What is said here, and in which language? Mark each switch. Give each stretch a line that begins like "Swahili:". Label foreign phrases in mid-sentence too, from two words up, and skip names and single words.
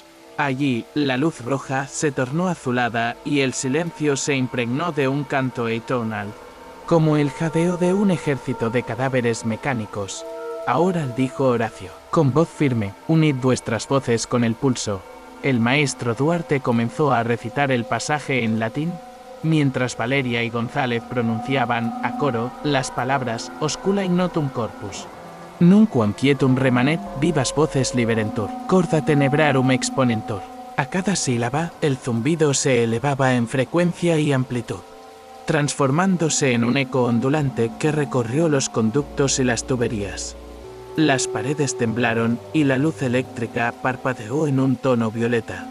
Spanish: Allí, la luz roja se tornó azulada y el silencio se impregnó de un canto atonal, como el jadeo de un ejército de cadáveres mecánicos. Ahora, dijo Horacio, con voz firme, unid vuestras voces con el pulso. El maestro Duarte comenzó a recitar el pasaje en latín, mientras Valeria y González pronunciaban, a coro, las palabras
Latin: «Oscula ignotum corpus». Nunquam quietum remanet, vivas voces liberentur, corda tenebrarum exponentur.
Spanish: A cada sílaba, el zumbido se elevaba en frecuencia y amplitud, transformándose en un eco ondulante que recorrió los conductos y las tuberías. Las paredes temblaron y la luz eléctrica parpadeó en un tono violeta.